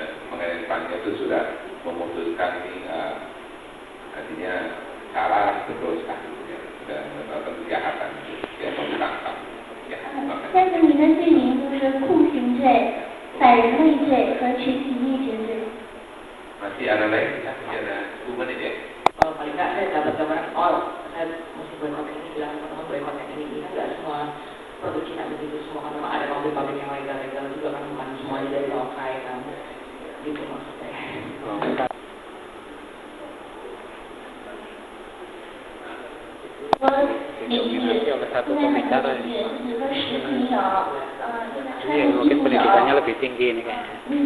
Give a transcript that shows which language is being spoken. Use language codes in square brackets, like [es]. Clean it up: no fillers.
[id] Pengadilan Spanyol itu sudah memutuskan ini artinya salah terus kan ya, sudah melakukan kejahatan ya, ditangkap ya. [zh] 但是你的罪名就是酷刑罪、反人类罪和群体灭绝罪。 [id] Masih ada lain? Masih ada 2 menit ya? Paling nggak saya dapat gambaran, saya mesti boykot ini, bilang teman-teman boykot yang ini nggak semua produk Cina begitu semua, kan memang ada pabrik-pabrik yang legal juga kan, bukan semuanya dari lokai kan, gitu maksud saya. [zh] 说领域，现在很多领域就是说食品有， [id] Iya, mungkin pendidikannya lebih tinggi nih kayaknya.